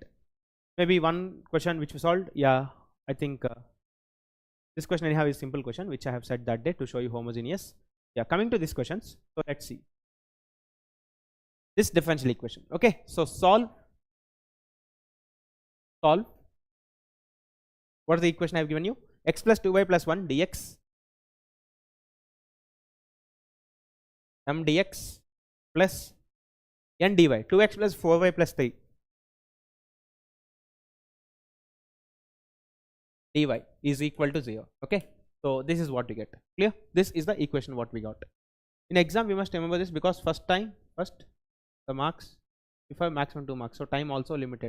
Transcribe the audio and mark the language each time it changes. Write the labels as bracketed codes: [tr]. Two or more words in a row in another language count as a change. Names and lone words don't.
[en] Maybe one question which we solved. Yeah, I think this question anyhow is simple question which I have said that day to show you homogeneous. Yeah, coming to these questions. So let's see this differential equation. Okay, so solve. What is the equation I have given you? X plus 2y plus 1 dx m dx plus n dy, 2x plus 4y plus 3 dy is equal to 0. Okay, so this is what we get. Clear? This is the equation what we got. In exam we must remember this because first the marks, if I have maximum 2 marks, so time also limited.